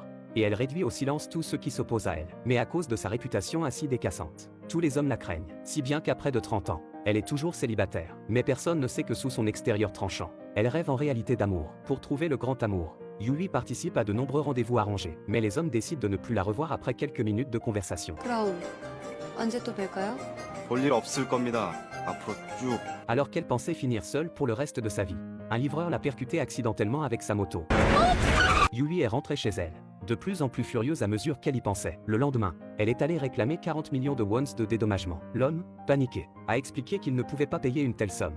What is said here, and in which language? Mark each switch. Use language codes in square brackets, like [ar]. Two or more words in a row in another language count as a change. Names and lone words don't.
[fr] Et elle réduit au silence tous ceux qui s'opposent à elle. Mais à cause de sa réputation acide et cassante, tous les hommes la craignent. Si bien qu'après de 30 ans, elle est toujours célibataire. Mais personne ne sait que sous son extérieur tranchant, elle rêve en réalité d'amour. Pour trouver le grand amour, Yui participe à de nombreux rendez-vous arrangés. Mais les hommes décident de ne plus la revoir après quelques minutes de conversation. [ko] 그럼 언제 또 뵐까요? 볼 일 없을 겁니다. 앞으로 쭉. [fr] Alors qu'elle pensait finir seule pour le reste de sa vie, un livreur l'a percutée accidentellement avec sa moto. Yui est rentrée chez elle, de plus en plus furieuse à mesure qu'elle y pensait. Le lendemain, elle est allée réclamer 40 millions de wons de dédommagement. L'homme, paniqué, a expliqué qu'il ne pouvait pas payer une telle somme.